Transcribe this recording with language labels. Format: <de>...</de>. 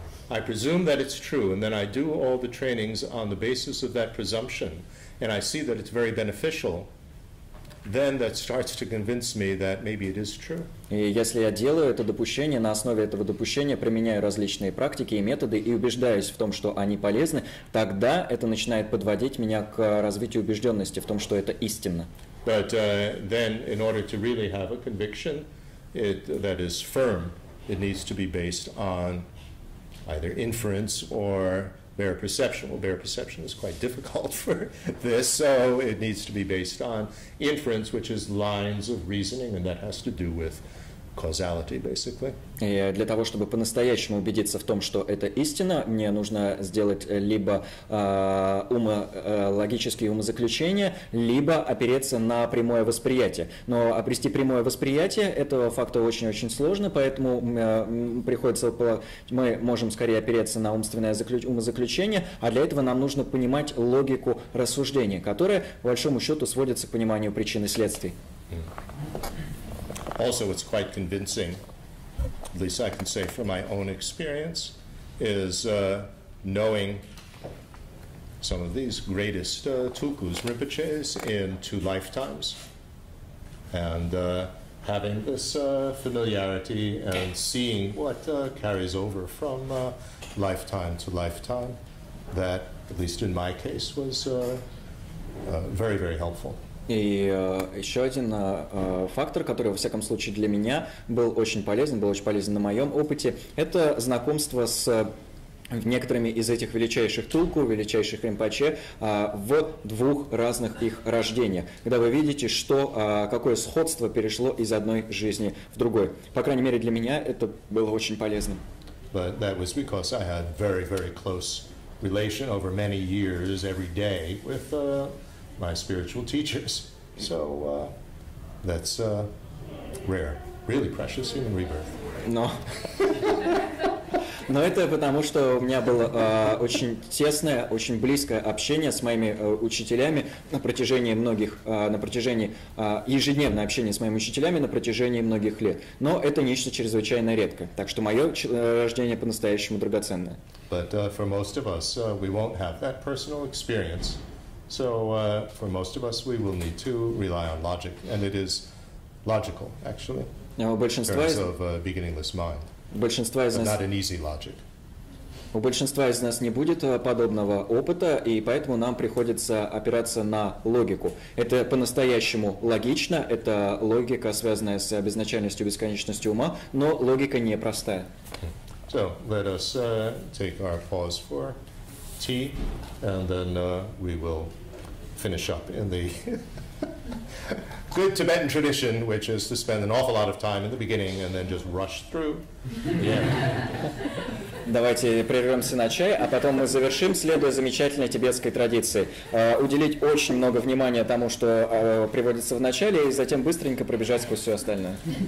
<en>I presume that it's true, and then I do all the trainings on the basis of that presumption, and I see that it's very beneficial, then that starts to convince me that maybe it is true.</en> <ru>И если я делаю это допущение, на основе этого допущения применяю различные практики и методы и убеждаюсь в том, что они полезны, тогда это начинает подводить меня к развитию убежденности в том, что это истинно.</ru> <en>But then, in order to really have a conviction that is firm, it needs to be based on either inference or bare perception. Well, bare perception is quite difficult for this, so it needs to be based on inference, which is lines of reasoning, and that has to do with causality, basically.</en> <ru>И для того, чтобы по-настоящему убедиться в том, что это истина, мне нужно сделать либо логические умозаклещения, либо опереться на прямое восприятие. Но обрести прямое восприятие этого факта очень-очень сложно, поэтому мы можем скорее опереться на умственное умозаключение, а для этого нам нужно понимать логику рассуждения, которая, по большому счету, сводится к пониманию причин и следствий.</ru> <en>Also, it's quite convincing, at least I can say from my own experience, is knowing some of these greatest tulkus, Rinpoches, in 2 lifetimes, and having this familiarity and seeing what carries over from lifetime to lifetime, that, at least in my case, was very, very helpful.</en> <ru>И еще один фактор, который, во всяком случае, для меня был очень полезен на моем опыте, это знакомство с некоторыми из этих величайших тулку, величайших римпоче в 2 разных их рождениях, когда вы видите, что какое сходство перешло из одной жизни в другой. По крайней мере, для меня это было очень полезно.</ru> <en>But that was because I had very, very close relation over many years every day with my spiritual teachers. So that's rare, really precious human rebirth.</en> <ru>Но это потому, что у меня было очень тесное, очень близкое общение с моими учителями на протяжении ежедневное общение с моими учителями на протяжении многих лет. Но это нечто чрезвычайно редкое. Так что мое рождение по-настоящему драгоценное.</ru> <en>But for most of us, we won't have that personal experience. So for most of us, we will need to rely on logic, and it is logical, actually, in terms of beginningless mind. But not an easy logic.</en> <ru>У большинства из нас не будет подобного опыта, и поэтому нам приходится опираться на логику. Это по-настоящему логично, это логика, связанная с безначальностью, бесконечностью ума, но логика непростая.</ru> <en>So let us take our pause for tea, and then we will finish up in the good Tibetan tradition, which is to spend an awful lot of time in the beginning and then just rush through.</en> <ru>Давайте прервемся на чай, а потом мы завершим, следуя замечательной тибетской традиции. Уделить очень много внимания тому, что приводится в начале, и затем быстренько пробежать сквозь все остальное.</ru>